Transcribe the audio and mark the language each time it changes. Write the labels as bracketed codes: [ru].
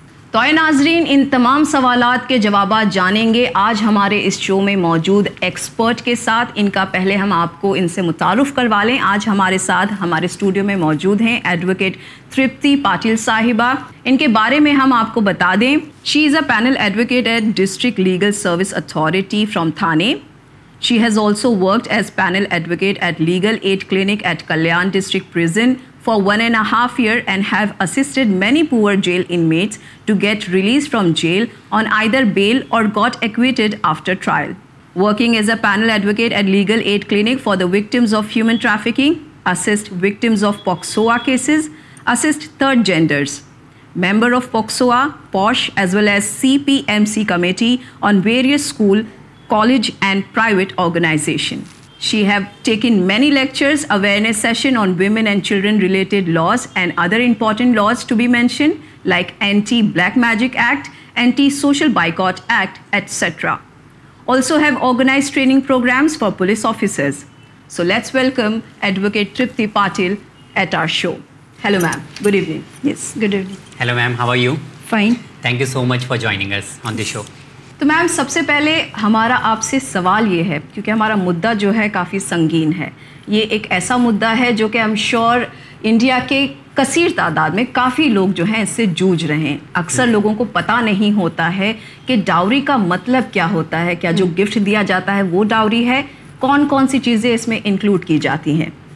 [ur] تو اے ناظرین, ان تمام سوالات کے جوابات جانیں گے آج ہمارے اس شو میں موجود ایکسپرٹ کے ساتھ. ان کا پہلے ہم آپ کو ان سے متعارف کروا لیں. آج ہمارے ساتھ ہمارے اسٹوڈیو میں موجود ہیں ایڈوکیٹ تریپتی پاٹل صاحبہ. ان کے بارے میں ہم آپ کو بتا دیں, [en] She is a panel advocate at district legal service authority from Thane. She has also worked as panel advocate at Legal Aid Clinic at Kalyan District Prison for 1.5 years and have assisted many poor jail inmates to get released from jail on either bail or got acquitted after trial. Working as a panel advocate at Legal Aid Clinic for the victims of human trafficking, assist victims of POXOA cases, assist third genders. Member of POXOA, POSH as well as CPMC committee on various school college and private organization. She have taken many lectures, awareness session on women and children related laws and other important laws to be mentioned like anti black magic act, anti social boycott act, etc. Also have organized training programs for police officers. So let's welcome advocate Tripti Patil at our show. Hello ma'am, good evening. Yes, good evening. Hello ma'am, how are you? Fine, thank you so much for joining us on the show. [ur] تو میم, سب سے پہلے ہمارا آپ سے سوال یہ ہے, کیونکہ ہمارا مدعا جو ہے کافی سنگین ہے, یہ ایک ایسا مدعا ہے جو کہ [en] I am sure [ur] انڈیا کے کثیر تعداد میں کافی لوگ جو ہیں اس سے جوجھ رہے ہیں. اکثر لوگوں کو پتا نہیں ہوتا ہے کہ ڈاوری کا مطلب کیا ہوتا ہے, کیا جو گفٹ دیا جاتا ہے وہ ڈاوری ہے, کون کون سی چیزیں اس میں انکلوڈ کی جاتی ہیں.